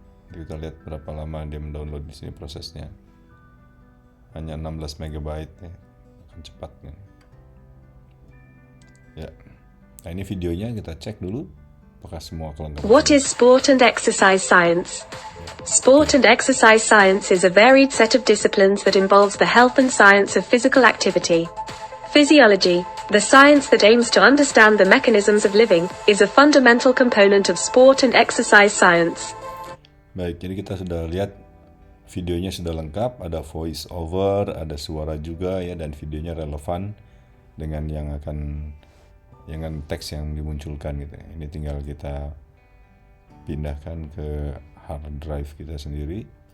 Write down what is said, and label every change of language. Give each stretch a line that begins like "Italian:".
Indonesian: Kita lihat berapa lama dia mendownload. Di sini prosesnya hanya 16 MB ya, akan cepat ya. Nah, ini videonya, kita cek dulu apakah semua kelengkapan.
English: What is sport and exercise science? Sport and exercise science is a varied set of disciplines that involves the health and science of physical activity. Physiology, the science that aims to understand the mechanisms of living, is a fundamental component of sport and exercise science.
Indonesian: Baik, jadi kita sudah lihat videonya sudah lengkap, ada voice over, ada suara juga ya, dan videonya relevan dengan dengan teks yang dimunculkan gitu. Ini tinggal kita pindahkan ke hard drive kita sendiri.